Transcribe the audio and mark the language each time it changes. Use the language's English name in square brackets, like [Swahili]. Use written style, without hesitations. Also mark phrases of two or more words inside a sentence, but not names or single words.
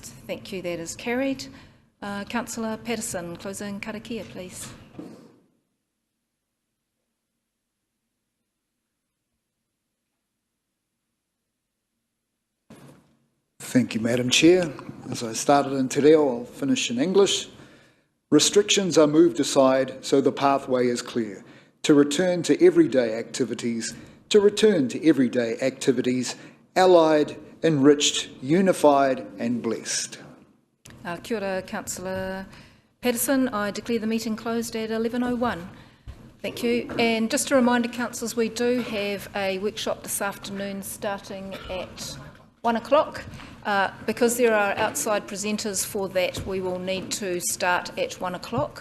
[English] Thank you, that is carried. Councillor Patterson, closing karakia, please. Thank you, Madam Chair. As I started in te reo, I'll finish in English. Restrictions are moved aside so the pathway is clear. To return to everyday activities, allied, enriched, unified and blessed. [Māori] Kia ora, [English] Councillor Patterson. I declare the meeting closed at 11:01. Thank you. And just a reminder, councillors, we do have a workshop this afternoon starting at 1 o'clock. Because there are outside presenters for that, we will need to start at 1 o'clock.